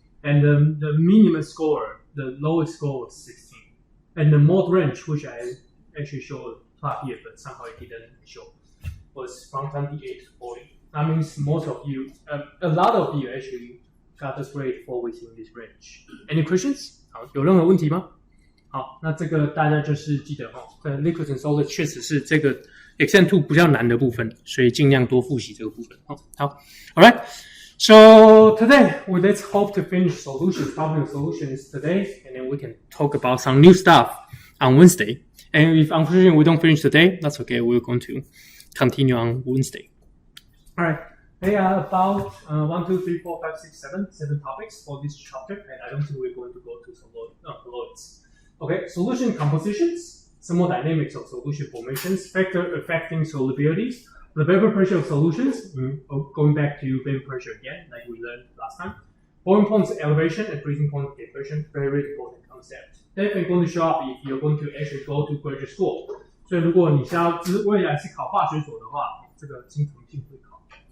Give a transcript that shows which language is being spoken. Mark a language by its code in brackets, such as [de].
[en] And the minimum score, the lowest score was 16. And the mode range, which I actually showed plot here, but somehow it didn't show, was from 28 to 40. That means most of you, a lot of you actually got this grade fall within this range. Any questions? [zh] 好，有任何问题吗好，那这个大家就是记得 [en] liquid and solid [zh] 确实是这个 exam 2比较难的部分，所以尽量多复习这个部分。 [en] 好 ，Alright. So today, let's hope to finish solutions, topic solutions today, and then we can talk about some new stuff on Wednesday. And if unfortunately we don't finish today, that's okay. We're going to continue on Wednesday. Alright. There are about 1, 2, 3, 4, 5, 6, 7 topics for this chapter, and I don't think we're going to go to solutes. Okay, solution compositions, thermodynamics of solution formations, factor affecting solubilities, the vapor pressure of solutions, going back to vapor pressure again, like we learned last time. Boiling point elevation and freezing point depression, very important concept. Definitely going to show up if you're going to actually go to graduate school. [zh] 所以如果你未来是考化学所的话，这个经常性会考。